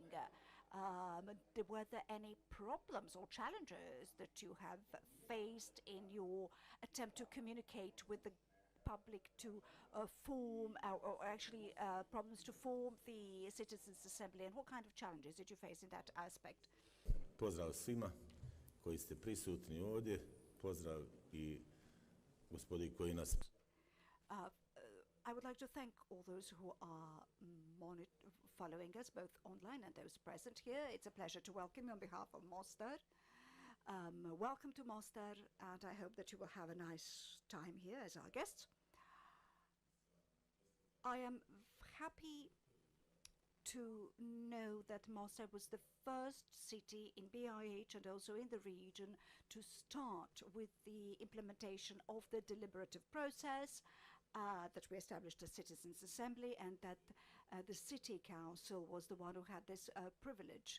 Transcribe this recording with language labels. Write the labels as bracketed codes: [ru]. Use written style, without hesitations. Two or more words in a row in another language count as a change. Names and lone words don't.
[en] Were there any problems or challenges that you have faced in your attempt to communicate with the public to form, or actually problems to form the Citizens' Assembly, and what kind of challenges did you face in that aspect? [bs] Pozdrav svima koji ste prisutni ovdje, pozdrav I gospodi koji nas... [en] I would like to thank all those who are following us, both online and those present here. It's a pleasure to welcome you on behalf of Mostar. Welcome to Mostar, and I hope that you will have a nice time here as our guests. I am happy to know that Mostar was the first city in BiH and also in the region to start with the implementation of the deliberative process, that we established a Citizens' Assembly, and that the City Council was the one who had this privilege.